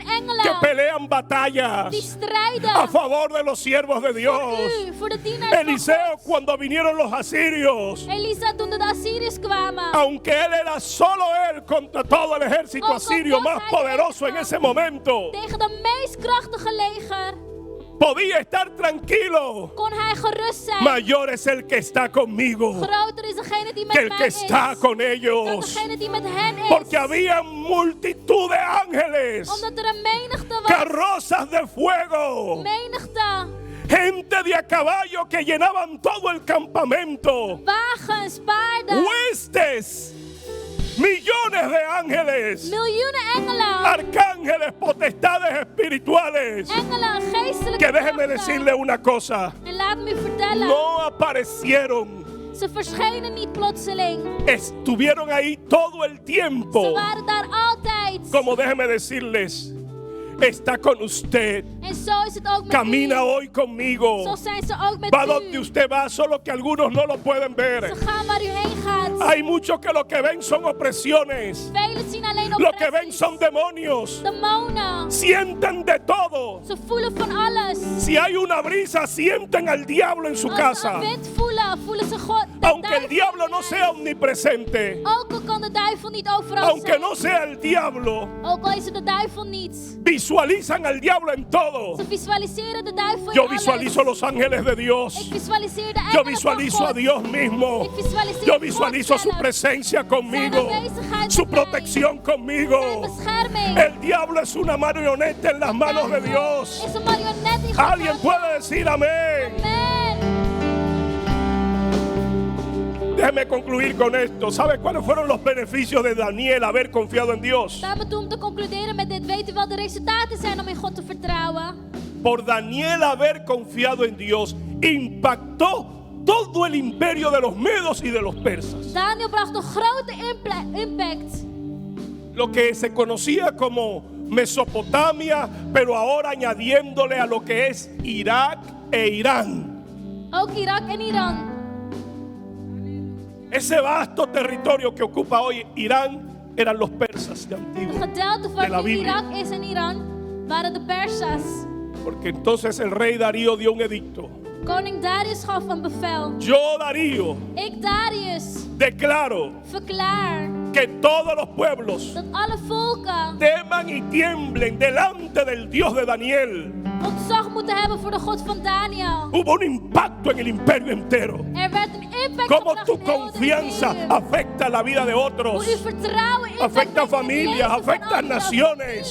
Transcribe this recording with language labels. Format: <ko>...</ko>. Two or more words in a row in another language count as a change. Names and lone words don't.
<es>que</es> <nl>engelen</nl> <es>pelean batallas</es> <nl>die strijden</nl> <es>a favor de los siervos de</es> <nl>voor</nl> <es>Dios.</es> <nl>u, voor de dienaars van</nl> <es>Eliseo,</es> <nl>God.</nl> <es>cuando vinieron los asirios,</es> <nl>Elisa, toen de Assyriërs kwamen,</nl> <es>aunque él era solo él contra todo el ejército Aunque asirio vos más hay poderoso en</es> <nl>eenzaam.</nl> <es>ese momento,</es> <nl>tegen de meest krachtige leger,</nl> <es>podía estar tranquilo.</es> <nl>kon hij gerust zijn.</nl> <es>Mayor es el que está conmigo</es> <nl>Groter is degene die met</nl> <es>que el</es> <nl>mij</nl> <es>que</es> <nl>is,</nl> <es>está con</es> <nl>dan</nl> <es>ellos.</es> <nl>degene die met hen is.</nl> <es>Porque había multitud de ángeles,</es> <nl>Omdat er een menigte was.</nl> <es>carrozas de fuego,</es> <nl>Menigte.</nl> <es>gente de a caballo que llenaban todo el campamento,</es> <nl>Wagens, paarden.</nl> <es>huestes, millones de ángeles,</es> <nl>Miljoenen engelen.</nl> <es>arcángeles, potestades espirituales.</es> <nl>Engelen, geestelijke</nl> <es>Que déjeme</es> <nl>krachten.</nl> <es>decirle una cosa,</es> <nl>En laat me u vertellen.</nl> <es>no aparecieron,</es> <nl>Ze verschenen niet plotseling.</nl> <es>estuvieron ahí todo el</es> <nl>Ze</nl> <es>tiempo.</es> <nl>waren daar altijd.</nl> <es>Como déjeme decirles, está con usted,</es> <nl>En zo is het ook met</nl> <es>camina</es> <nl>u.</nl> <es>hoy conmigo,</es> <nl>Zo zijn ze ook met</nl> <es>va</es> <nl>u.</nl> <es>donde usted va, solo que algunos no lo pueden ver.</es> <nl>Ze gaan waar u heen gaat.</nl> <es>Hay muchos que lo que ven son opresiones,</es> <nl>Velen zien alleen</nl> <es>lo que ven</es> <nl>oppressies.</nl> <es>son demonios,</es> <nl>Demonen.</nl> <es>sienten de todo.</es> <nl>Ze voelen van alles.</nl> <es>Si hay una brisa, sienten al diablo en su</es> <nl>Als ze</nl> <es>casa.</es> <nl>een wind voelen, voelen ze God. de</nl> <es>Aunque el</es> <nl>duivel</nl> <es>diablo</es> <nl>in</nl> <es>no</es> <nl>huis.</nl> <es>sea omnipresente,</es> <nl>Ook al kan de duivel niet overal</nl> <es>aunque</es> <nl>zijn.</nl> <es>no sea el diablo,</es> <nl>Ook al is het de duivel niet.</nl> <es>visualizan al diablo en todo.</es> <nl>Ze visualiseren de duivel</nl> <es>Yo</es> <nl>in alles.</nl> <es>visualizo los ángeles de</es> <nl>Ik</nl> <es>Dios.</es> <nl>visualiseer de</nl> <es>Yo</es> <nl>engelen</nl> <es>visualizo</es> <nl>van</nl> <es>a</es> <nl>God.</nl> <es>Dios mismo.</es> <nl>Ik visualiseer</nl> <es>Yo</es> <nl>God</nl> <es>visualizo su</es> <nl>zelf.</nl> <es>presencia conmigo,</es> <nl>Zijn aanwezigheid</nl> <es>su</es> <nl>met mij.</nl> <es>protección</es> <nl>Zijn</nl> <es>conmigo.</es> <nl>bescherming.</nl> <es>El diablo es una marioneta en las manos de Dios.</es> <nl>Is een marionet in Gods</nl> <es>Alguien</es> <nl>handen.</nl> <es>puede decir amén.</es> <nl>Amen.</nl> <es>Déjeme concluir con esto. ¿Sabe cuáles fueron los beneficios de Daniel haber confiado en Dios?</es> <nl>Laat me toe om te concluderen met dit. Weet u wat de resultaten zijn om in God te vertrouwen?</nl> <es>Por Daniel haber confiado en Dios, impactó todo el imperio de los medos y de los persas.</es> <nl>Daniel bracht een grote impact.</nl> <es>Lo que se conocía como Mesopotamia, pero ahora añadiéndole a lo que es Irak e Irán.</es> <nl>Ook Irak en Iran.</nl> <es>Ese vasto territorio que ocupa hoy Irán eran los persas de</es> <nl>Het</nl> <es>antiguo.</es> <nl>gedeelte</nl> <es>De la</es> <nl>van</nl> <es>Biblia.</es> <nl>Irak is en Iran waren de Persas.</nl> <es>Porque entonces el rey Darío dio un edicto.</es> <nl>Koning Darius gaf een bevel.</nl> <es>Yo, Darío,</es> <nl>Ik, Darius,</nl> <es>declaro</es> <nl>verklaar</nl> <es>que todos los pueblos</es> <nl>dat alle volken</nl> <es>teman y tiemblen delante del Dios de Daniel.</es> <nl>ontzag moeten hebben voor de God van Daniel.</nl> <es>Hubo un impacto en el imperio entero.</es> <nl>Er werd een impact</nl> <es>Cómo</es> <nl>gebracht</nl> <es>tu</es> <nl>in heel het</nl> <es>confianza</es> <nl>imperium.</nl> <es>afecta la vida de otros.</es> <nl>Hoe uw vertrouwen impact</nl> <es>Afecta</es> <nl>heeft in het</nl> <es>familias,</es> <nl>leven van</nl> <es>afecta</es> <nl>anderen,</nl> <es>naciones.</es>